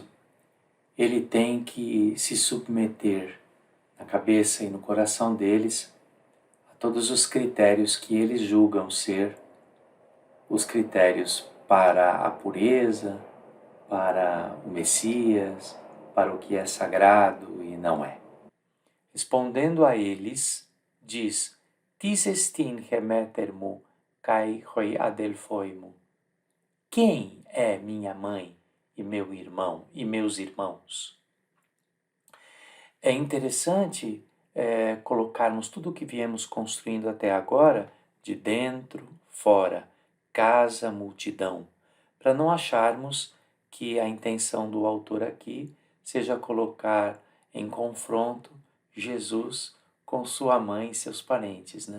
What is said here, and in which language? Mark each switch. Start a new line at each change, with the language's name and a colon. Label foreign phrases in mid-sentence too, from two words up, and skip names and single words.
Portuguese: Ele tem que se submeter na cabeça e no coração deles a todos os critérios que eles julgam ser os critérios para a pureza, para o Messias, para o que é sagrado e não é. Respondendo a eles, diz:
Greek: Τίς ἐστιν ἡ μήτηρ μου καὶ οἱ ἀδελφοί μου.
Portuguese: Quem é minha mãe e meu irmão e meus irmãos? É interessante colocarmos tudo o que viemos construindo até agora de dentro, fora, casa, multidão, para não acharmos que a intenção do autor aqui seja colocar em confronto Jesus com sua mãe e seus parentes, né?